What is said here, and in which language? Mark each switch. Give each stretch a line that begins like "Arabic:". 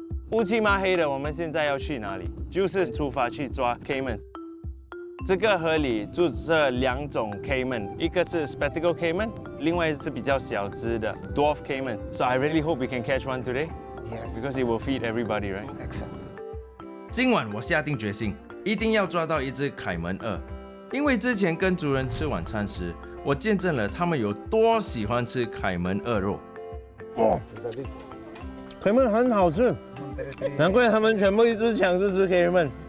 Chinese: 乌漆嘛黑的，我们现在要去哪里？就是出发去抓 caiman。这个河里住着2种 caiman， 一个是 spectacle caiman， 另外是比较小只的 dwarf caiman。
English: So I really hope we can catch one today. Yes. Because it will feed everybody, right? Excellent.
Chinese: 今晚我下定决心，一定要抓到一只凯门鳄，因为之前跟族人吃晚餐时，我见证了他们有多喜欢吃凯门鳄肉。 caiman 很好吃，难怪他们全部一直抢着吃 caiman。